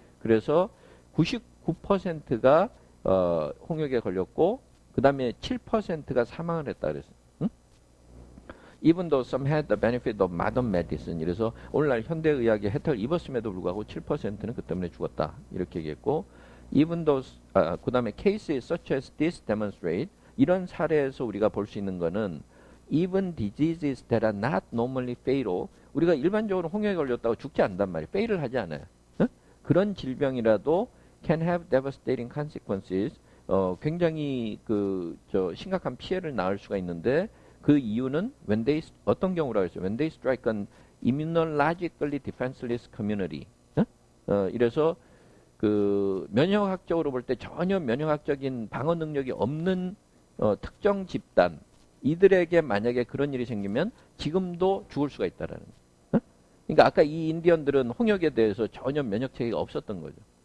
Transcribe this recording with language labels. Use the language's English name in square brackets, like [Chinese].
[Korean] 그래서 99%가 홍역에 걸렸고 그 다음에 7%가 사망을 했다 그랬어요. 응? [English] Even though some had the benefit of modern medicine. [Korean] 그래서 오늘날 현대의학의 혜택을 입었음에도 불구하고 7%는 그 때문에 죽었다. 이렇게 얘기했고 [English] even though [Korean] 그 다음에 [English] cases such as this demonstrate [Korean] 이런 사례에서 우리가 볼 수 있는 거는 [English] even diseases that are not normally fatal [Korean] 우리가 일반적으로 홍역에 걸렸다고 죽지 않단 말이에요. fail을 하지 않아요. 응? 그런 질병이라도 [English] can have devastating consequences [Korean] 굉장히 심각한 피해를 낳을 수가 있는데 그 이유는 [English] when they [Korean] 어떤 경우라고 했어요. [English] when they strike an immunologically defenseless community. [Korean] 응? 이래서 면역학적으로 볼 때 전혀 면역학적인 방어 능력이 없는 특정 집단 이들에게 만약에 그런 일이 생기면 지금도 죽을 수가 있다라는 거예요. 응? 그러니까 아까 이 인디언들은 홍역에 대해서 전혀 면역 체계가 없었던 거죠.